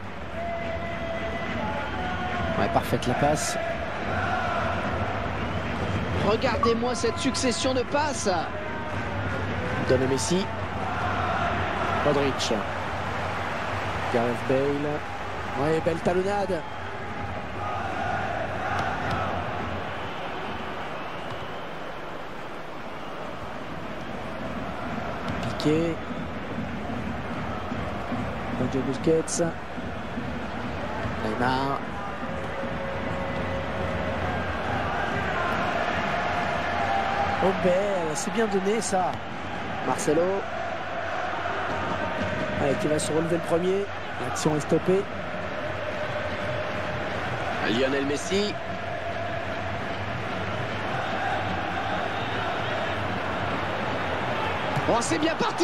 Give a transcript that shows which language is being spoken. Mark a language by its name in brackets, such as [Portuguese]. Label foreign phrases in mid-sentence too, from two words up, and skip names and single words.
[French] Ouais, parfaite la passe. Regardez-moi cette succession de passes. Donne Messi. Modric. Gareth Bale. Ouais, belle talonnade. Piqué. Sergio Busquets. Neymar. Oh belle, c'est bien donné ça. Marcelo. Allez, qui va se relever le premier. L'action est stoppée. Lionel Messi. Oh, c'est bien parti.